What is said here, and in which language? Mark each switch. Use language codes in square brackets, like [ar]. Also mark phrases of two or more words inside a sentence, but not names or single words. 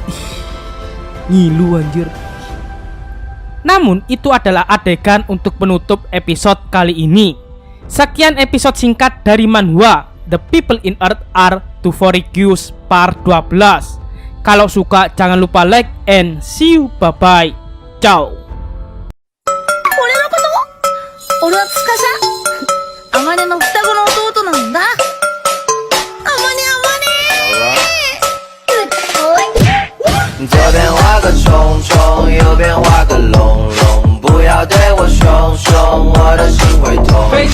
[id] Ngilu anjir. Namun itu adalah adegan untuk penutup episode kali ini. Sekian episode singkat dari manhwa The People in Earth Are to Forgive Part 12. Kalau suka jangan lupa [en] like and see you, bye bye. [id] Ciao. [ja] 俺のこと俺は司あまねの双子の弟なんだ。あまね [zh] 左边画个虫虫，右边画个龙龙，不要对我凶凶，我的心会痛。